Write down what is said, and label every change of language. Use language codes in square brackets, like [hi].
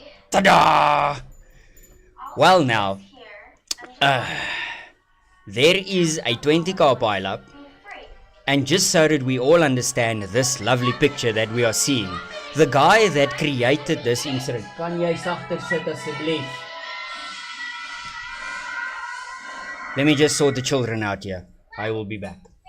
[en] Ta-da! Well now, there is a 20-car pileup, and just so that we all understand this lovely picture that we are seeing, the guy that created this incident... [af] Kan jy sagter sit asseblief? [en] Let me just sort the children out here. I will be back.